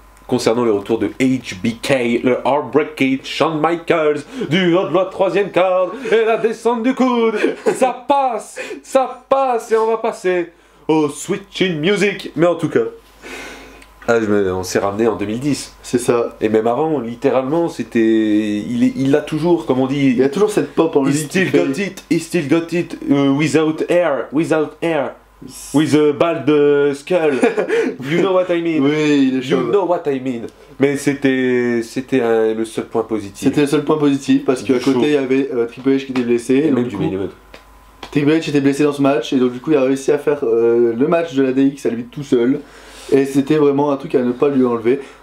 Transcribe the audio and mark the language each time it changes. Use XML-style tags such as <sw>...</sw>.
<fr>concernant le retour de HBK, le Heartbreak Kid, Shawn Michaels, du haut de la 3ème corde et la descente du coude. Ça passe, et on va passer au Switching Music. Mais en tout cas, on s'est ramené en 2010. C'est ça. Et même avant, littéralement, c'était... Il a toujours, comme on dit... Il a toujours cette pop en lui.</fr> <en>He still got it, without air. With a bald skull, you know what I mean.</en> <fr>Oui, il est chaud.</fr> <en>You know what I mean.</en> <fr>Mais c'était le seul point positif. C'était le seul point positif parce qu'à côté il y avait Triple H qui était blessé. Et donc, même du main event. Triple H était blessé dans ce match et donc du coup il a réussi à faire le match de la DX à lui tout seul. Et c'était vraiment un truc à ne pas lui enlever.</fr>